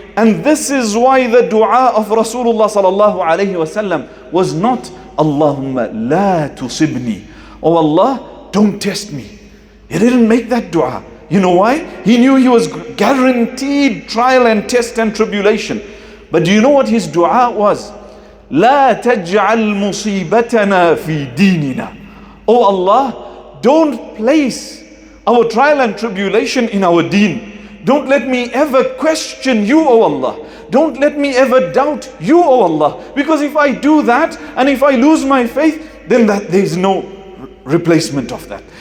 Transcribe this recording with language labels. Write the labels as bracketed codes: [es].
[en] And this is why the dua of Rasulullah sallallahu alayhi wasallam was not [ar] Allahumma la tusibni. [en] Oh Allah, don't test me. He didn't make that dua. You know why? He knew he was guaranteed trial and test and tribulation. But do you know what his dua was? [ar] لا تجعل مصيبتنا في ديننا. [en] Oh Allah, don't place our trial and tribulation in our deen. Don't let me ever question you, O Allah. Don't let me ever doubt you, O Allah. Because if I do that and if I lose my faith, then there is no replacement of that.